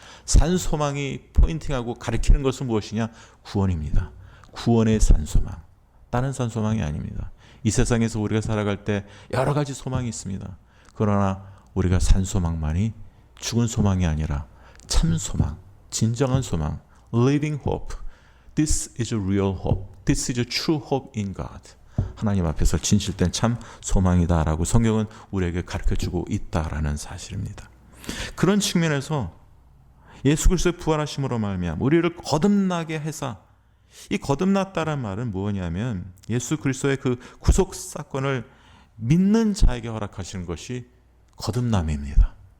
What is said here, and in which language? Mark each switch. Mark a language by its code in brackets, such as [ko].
[ko] 산소망이 포인팅하고 가리키는 것은 무엇이냐? 구원입니다. 구원의 산소망. 다른 산소망이 아닙니다. 이 세상에서 우리가 살아갈 때 여러 가지 소망이 있습니다. 그러나 우리가 산소망만이 죽은 소망이 아니라 참 소망, 진정한 소망, [en] living hope. This is a real hope. This is a true hope in God. [ko] 하나님 앞에서 진실된 참 소망이다라고 성경은 우리에게 가르쳐주고 있다라는 사실입니다. 그런 측면에서 예수 그리스도의 부활하심으로 말미암아 우리를 거듭나게 해서, 이 거듭났다는 말은 뭐냐면 예수 그리스도의 그 구속 사건을 믿는 자에게 허락하시는 것이 거듭남입니다.